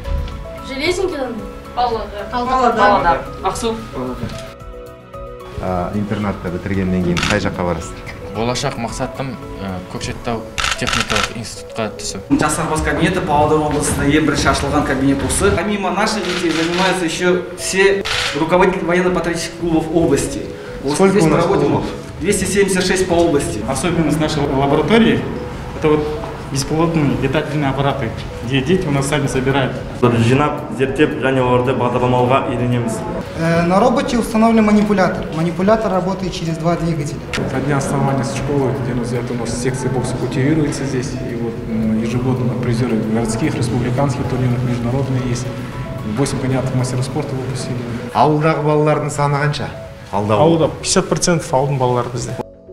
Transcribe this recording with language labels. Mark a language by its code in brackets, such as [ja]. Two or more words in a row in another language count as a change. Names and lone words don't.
[kk] Железинкидан. Павлодар. Ақсу. Интернатты бітіргеннен кейін қай жаққа барасыздар? Болашақ мақсатым Көкшетау техникалық институтқа түсу. Жастар кабинеті Павлодар облысында ең бірінші ашылған кабинет осы. [ru] Помимо наших детей занимаются еще все руководители военно-патриотических клубов области. Сколько у нас клубов? 276 по области. Особенность нашей лаборатории – это вот беспилотные летательные аппараты, где дети у нас сами собирают. [kk] Жинап, зерттеп, және оларды бағдарламауға үйренеміз. [ru] На роботе установлен манипулятор. Манипулятор работает через 2 двигателя. Со дня основания школы, у нас секция бокса культивируется здесь. И вот ежегодно призеры городских, республиканских турниров, международные есть. 8 кандидатов в мастера спорта выпустили. [kk] Ауылдағы балалардың саны қанша? Ауылда 50% ауылдың балалары бізде.